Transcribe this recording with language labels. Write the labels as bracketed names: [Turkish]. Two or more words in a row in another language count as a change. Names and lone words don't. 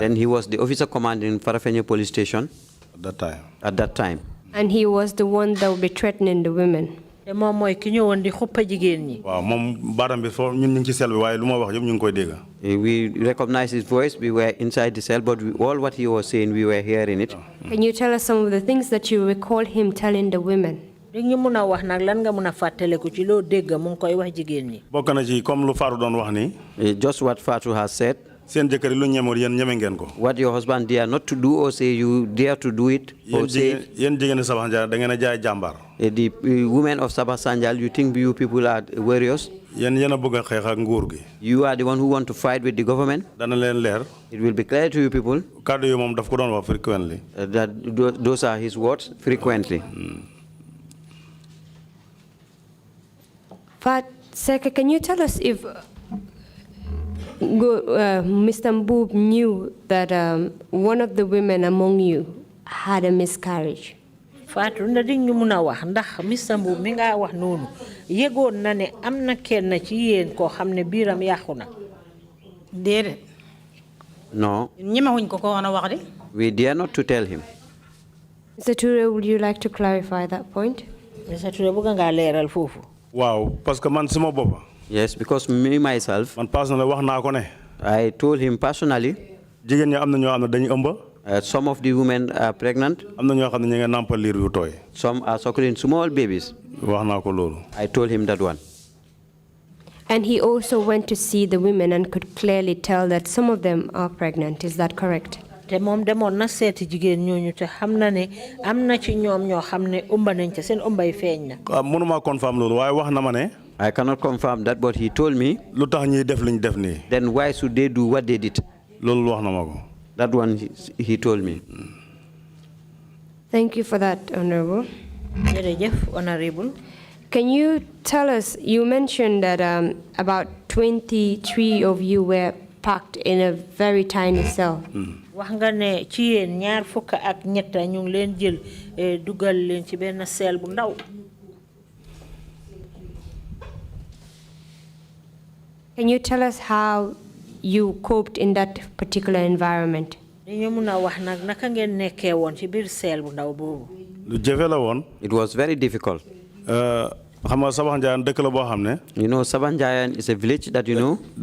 [English] Then he was the officer commanding Farafenni police station. At that time. And he was the one that would be threatening the women. [Wolof] Te moom mooy ki ñëwoon di xuppa jigéen ñi. Waaw moom baatam bi foofu ñun ñu ngi ci sel bi waaye lu ma wax yëpp ñu ngi koy dégg. [English] We recognized his voice. We were inside the cell, but all what he was saying, we were hearing it. Can you tell us some of the things that you recall him telling the women? [Wolof] Di ñu mun a wax nag lan nga mun a fàttaliku ci loo dégg mu ngi koy wax jigéen ñi. Bokk na ci comme lu Fatou doon wax nii. [English] Just what Fatou has said. [Wolof] Seen jëkkër yi lu ñemoon yéen ñeme ngeen ko. [English] What your husband dare not to do or say you dare to do it or say it. [Wolof] Yéen jigéen Sabah Sanjal da ngeen a jaay jàmbaar. [English] The women of Sabah Sanjal, you think you people are warriors? [Wolof] Yéen a bëgg a xeex ak nguur gi. [English] You are the one who want to fight with the government? [Wolof] Dana leen leer. [English] It will be clear to you people. [Wolof] Kàddu yi moom daf ko doon wax frequently. [English] That those are his words frequently. Seka, can you tell us if Mr. Mboob knew that one of the women among you had a miscarriage? [Wolof] Fatou na di ñu mun a wax ndax Mr. Mboob mi nga wax noonu yëgoon na ne am na kenn ci yéen koo xam ne biiram yàqu na. Déedéet. [English] No. [Wolof] ñemewuñ ko ko woon a wax de. [English] We dare not to tell him. Mr. Toure, would you like to clarify that point? Mr. [Wolof] Toure bëgg nga leeral foofu. Waaw [French] parce que [Wolof] man suma boppa. [English] Yes, because me myself. [Wolof] Man personally wax naa ko ne. [English] I told him personally. [Wolof] Jigéen ñi am na ñoo xam ne dañu ëmb. [English] Some of the women are pregnant. [Wolof] Am na ñoo xam ne ñu ngi nampal liir yu tooy. [English] Some are suckling small babies. [Wolof] Wax naa ko loolu. [English] I told him that one. And he also went to see the women and could clearly tell that some of them are pregnant. Is that correct? [Wolof] Te moom demoon na seeti jigéen ñooñu te xam na ne am na ci ñoom ñoo xam ne ëmba nañ ca seen ëmbay feeñ na. Mënuma confirm loolu waaye wax na ma ne. [English] I cannot confirm that, but he told me. [Wolof] Lu tax ñuy def liñ def nii. [English] Then why should they do what they did? [Wolof] Loolu wax na ma ko. [English] That one he told me. Thank you for that, Honorable. [Wolof] Jërëjëf, Honorable. [English] Can you tell us, you mentioned that about 23 of you were packed in a very tiny cell. [Wolof] Wax nga ne ci yéen ñaar fukk ak ñett ñu ngi leen jël dugal leen ci benn seel bu ndaw. [English] Can you tell us how you coped in that particular environment? It was very difficult. You know, Sabanjayan is a village that you know.